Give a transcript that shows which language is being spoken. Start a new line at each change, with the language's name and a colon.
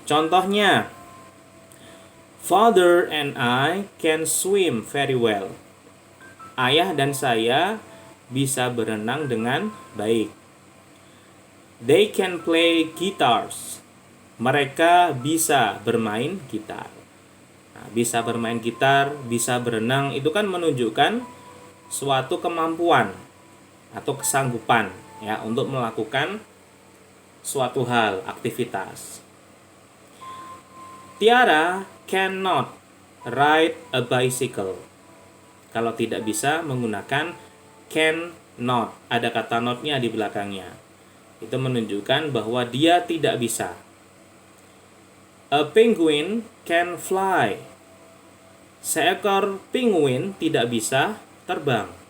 Indonesian: Contohnya,
English: Father and I can swim very well.
Indonesian: Ayah dan saya bisa berenang dengan baik.
English: They can play guitars.
Indonesian: Mereka bisa bermain gitar. Nah, bisa bermain gitar, bisa berenang, itu kan menunjukkan suatu kemampuan atau kesanggupan ya untuk melakukan suatu hal, aktivitas.
English: Tiara cannot ride a bicycle.
Indonesian: Kalau tidak bisa menggunakan cannot, ada kata not-nya di belakangnya. Itu menunjukkan bahwa dia tidak bisa.
English: A penguin can fly.
Indonesian: Seekor penguin tidak bisa terbang.